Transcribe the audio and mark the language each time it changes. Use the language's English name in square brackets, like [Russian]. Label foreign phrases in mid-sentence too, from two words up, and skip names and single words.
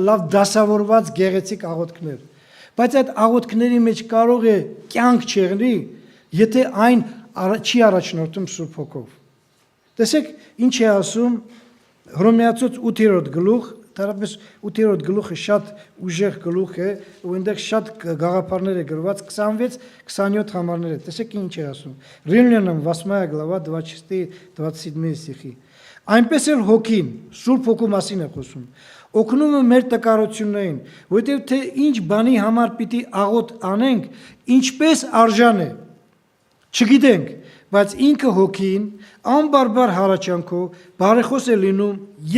[Armenian] լավ դասավորված գեղեցիկ աղոթքներ, բայց այդ աղոթքների մեջ կարող է կյանք չեղնի, եթե այն չի առաջնորդում Սուրբ Հոգով։ Տեսեք, ինչ է ասում Հռոմեացուց 8-րդ գլուխ, դեռևս 8-րդ գլուխը շատ ուժեղ գլուխ է, ու այնտեղ շատ գաղափարներ է գրված, 26-27 համարներ է։ Տեսեք ինչ է ասում։ [Russian] Римлянам 8 глава [Armenian] 26-27 стихи։ Այնպես էլ Հոգին, Սուրբ Հոգու մասին է խոսում, օգնում է մեր տկարություններին, որովհետև թե ինչ բանի համար պիտի աղոթ անենք, ինչպես արժան է, չգիտենք, բայց ինքը Հոգին անբարբար հառաչանքով բարեխոս է լինում եւ